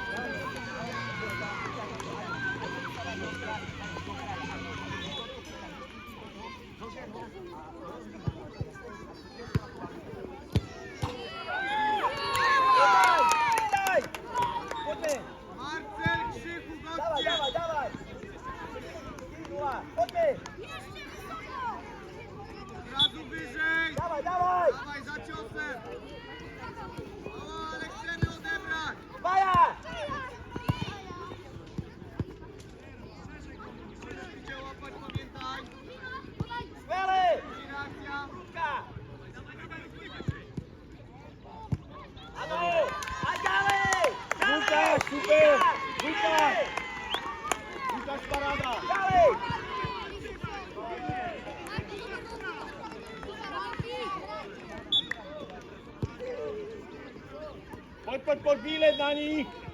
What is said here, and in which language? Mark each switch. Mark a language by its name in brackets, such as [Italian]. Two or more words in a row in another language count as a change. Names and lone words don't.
[Slovak] Daj! Poďme! Marcel, Krzychu, [Polish] Dawaj, chodźcie! dawaj, dawaj! 4-0, poďme! Od razu wyżej! Dawaj, dawaj! Dawaj za ciosem! O, ale chcemy odebrać! Baja! Idzie łapać, pamiętaj! [Slovak] Skvelé! [Polish] Reakcja! [Slovak] Ruka! Áno! A ďalej! Lukáš, super! Lukáš! Lukáš, paráda! Ďalej! Poď, výlet na nich!